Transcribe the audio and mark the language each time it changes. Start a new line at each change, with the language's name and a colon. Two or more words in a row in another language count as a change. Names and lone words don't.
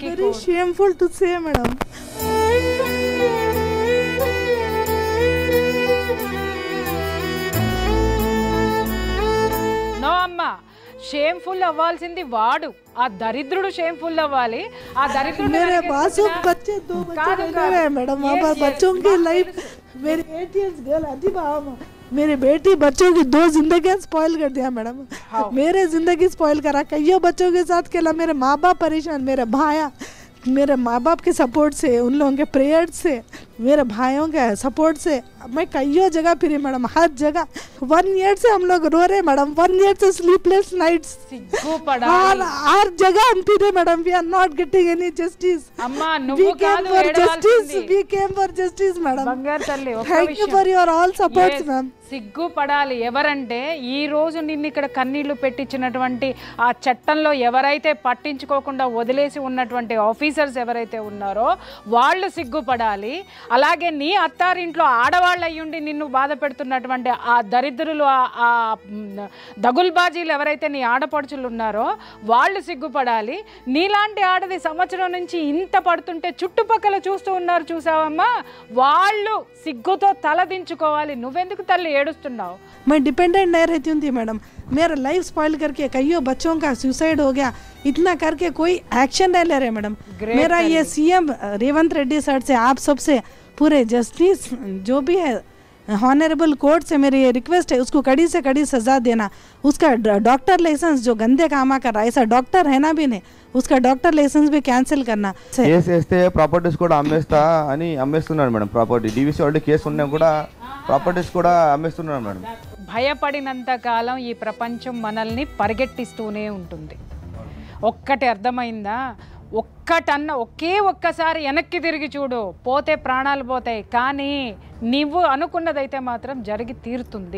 English: shameful to say madam.
Telugu: నో అమ్మ, షేమ్ఫుల్ అవ్వాల్సింది వాడు, ఆ దరిద్రుడు షేమ్ఫుల్ అవ్వాలి. ఆ దరిద్రుడు
Hindi: मेरे मासूम बच्चे 2 बच्चे रह गए मैडम, वहाँ बच्चों की लाइफ, मेरी 8
English: years girl
Hindi: अदीबा, मेरी बेटी बच्चों की 2 जिंदगी स्पॉइल कर दिया मैडम, मेरे जिंदगी स्पॉइल करा. कईयों बच्चों के साथ खेला, मेरे माँ बाप परेशान, मेरे भाया, मेरे माँ बाप के सपोर्ट से, उन लोगों के प्रेयर से, मेरे भाइयों के सपोर्ट से मैं कईयों जगह फिरी मैडम, हर जगह. 1 ईयर से हम लोग रो रहे मैडम, 1 ईयर से
English: sleepless nights,
Hindi: हर जगह हम फिरे मैडम.
English: we are not getting any justice.
Telugu: అమ్మా నువ్వు కాదు ఏడవాల్సింది,
English: we came for justice madam.
Telugu: బంగారు తల్లి,
English: Thank you for your all supports ma'am.
Telugu: సిగ్గుపడాలి. ఎవరంటే ఈ రోజు నిన్ను ఇక్కడ కన్నీళ్లు పెట్టించినటువంటి ఆ చట్టంలో ఎవరైతే పట్టించుకోకుండా వదిలేసి ఉన్నటువంటి ఆఫీసర్స్ ఎవరైతే ఉన్నారో వాళ్ళు సిగ్గుపడాలి. అలాగే నీ అత్తారింట్లో ఆడవాళ్ళు అయ్యుండి నిన్ను బాధ పెడుతున్నటువంటి ఆ దరిద్రులు, ఆ దగుల్బాజీలు ఎవరైతే నీ ఆడపడుచులు ఉన్నారో వాళ్ళు సిగ్గుపడాలి. నీలాంటి ఆడది సంవత్సరం నుంచి ఇంత పడుతుంటే చుట్టుపక్కల చూస్తూ ఉన్నారు, చూసావమ్మా, వాళ్ళు సిగ్గుతో తలదించుకోవాలి. నువ్వెందుకు తల్లి ఏడుస్తున్నావు?
Hindi: मैं डिपेंडेंट नहीं रहती हूँ थी मैडम, मेरा लाइफ स्पॉइल करके कईयों बच्चों का सुसाइड हो गया, इतना करके कोई एक्शन नहीं ले रहे मैडम. मेरा ये सीएम रेवंत रेड्डी सर से, आप सबसे, पूरे जस्टिस जो भी है
English: honorable court
Hindi: से मेरी ये रिक्वेस्ट है, उसको कड़ी से कड़ी सजा देना. उसका
English: doctor license
Hindi: जो गंदे कामा कर रहा है, ऐसा डॉक्टर है ना भी नहीं, उसका
English: doctor license
Hindi: भी कैंसिल करना.
Telugu: కేసు వేస్తే ప్రాపర్టీస్ కూడా అమ్మేస్తా అని అమ్మేస్తున్నాడు మేడం.
English: property DVC already
Telugu: కేసు ఉన్నా కూడా ప్రాపర్టీస్ కూడా అమ్మేస్తున్నాడు మేడం. భయపడినంత కాలం ఈ ప్రపంచం మనల్ని పరిగెట్టిస్తూనే ఉంటుంది. ఒక్కటి అర్థమైందా? ఒక్కసారి వెనక్కి తిరిగి చూడు, పోతే ప్రాణాలు పోతాయి, కానీ నువ్వు అనుకున్నదైతే మాత్రం జరిగి తీరుతుంది.